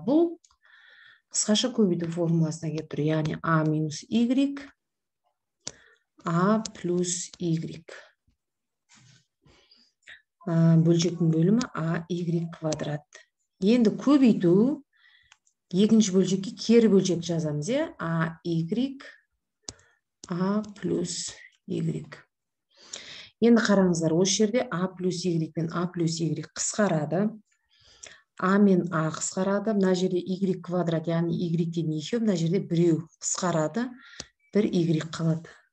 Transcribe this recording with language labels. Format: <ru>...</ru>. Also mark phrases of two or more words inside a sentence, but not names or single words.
<kk>Бұл қысқаша көбейту формуласына келіп тұр. Яғни a минус y, a плюс y. Бөлшектің бөлімі a y квадрат. Енді көбейту екінші бөлшекке кері бөлшек жазамыз, a y, a плюс y. Енді қараңыздар, осы жерде a плюс y пен a плюс y қысқарады. a мен a қысқарады. Мына жерде y квадрат, яғни y-ден екеу, мына жерде біреу қысқарады. Бір y қалады.</kk>